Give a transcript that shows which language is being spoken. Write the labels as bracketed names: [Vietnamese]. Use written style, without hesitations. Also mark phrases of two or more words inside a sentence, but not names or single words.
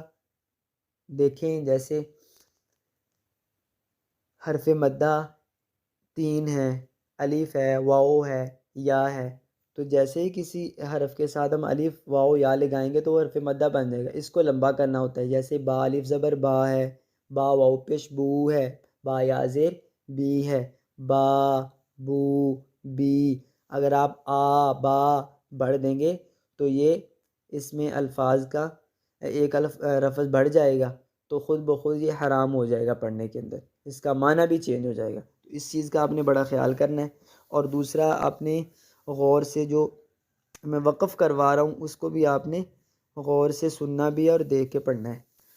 [Urdu] دیکھیں جیسے حرف مدہ 3 ہے، الف ہے، واو ہے، یا ہے، تو جیسے ہی کسی حرف کے ساتھ ہم الف واو یا لگائیں گے تو وہ حرف مدہ بن جائے گا۔ اس کو لمبا کرنا ہوتا ہے۔ جیسے با الف زبر با ہے، با واو پیش بو ہے، با یا زیر بی ہے، با بو بی۔ اگر آپ آ با بڑھ دیں گے تو یہ اس میں الفاظ کا ایک لفظ بڑھ جائے گا تو خود بخود یہ حرام ہو جائے گا پڑھنے کے اندر، اس کا معنی بھی چینج ہو جائے گا۔ تو اس چیز کا آپ نے بڑا خیال کرنا ہے۔ اور دوسرا آپ نے غور سے جو میں وقف کروا رہا ہوں اس کو بھی آپ نے غور سے سننا بھی ہے اور دیکھ کے پڑھنا ہے۔